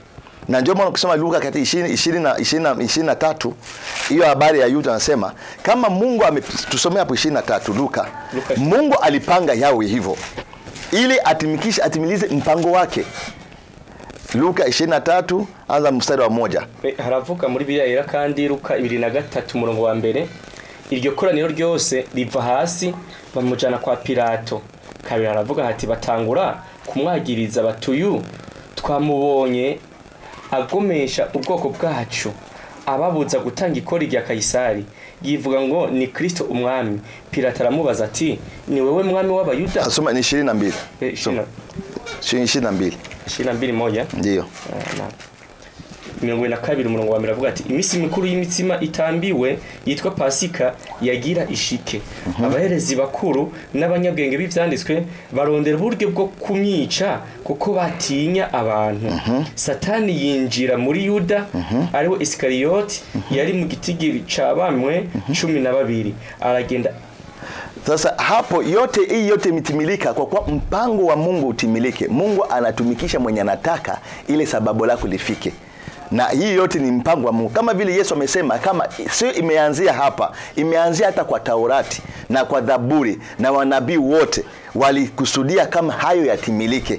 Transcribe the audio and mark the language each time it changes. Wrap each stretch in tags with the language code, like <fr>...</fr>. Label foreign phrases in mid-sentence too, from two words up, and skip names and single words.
<sw>Na ndio maana ukisoma Luka kati 23 hiyo habari ya Yuda anasema kama Mungu tusomea hapo 23 Luka. Mungu alipanga yawe hivyo ili atimilize mpango wake. Luka 23 anza mstari wa 1.</sw> <rn>Haravuka muri Bibiliya yera kandi Luka 23 murongo wa mbere iryo koraniro ryose riva hasi bamujana kwa Pilato. Kabiri haravuga hati batangura kumwagiriza batuyu twamubonye agomesha ubwoko bwacu ababuza gutanga ikori rya Kaisari, yivuga ngo ni Kristo umwami. Pilato aramubaza ati ni wewe mwami w'abayuda?</rn> <sw>Asoma ni 22. 22 moja. Ndio.</sw> <rn>Mirongo na kabiri umurongo wa mbere avuga ati imisi mikuru y'imitsima itambiwe yitwa Pasika yagira ishike. Abaherezi bakuru n'abanyabwenge b'ivyanditswe barondera uburyo bwo kumyica kuko batinya abantu. Satani yinjira muri Yuda ariwe Iskarioti yari mu gitigiri cabamwe 12 aragenda.</rn> <sw>Sasa hapo yote mitimilika kwa kuwa mpango wa Mungu utimilike. Mungu anatumikisha mwenye anataka ile sababu lako lifike. na hii yote ni mpango wa Mungu. Kama vile Yesu amesema, kama sio imeanzia hapa, imeanzia hata kwa Taurati na kwa Zaburi na wanabii wote walikusudia kama hayo yatimilike.</sw>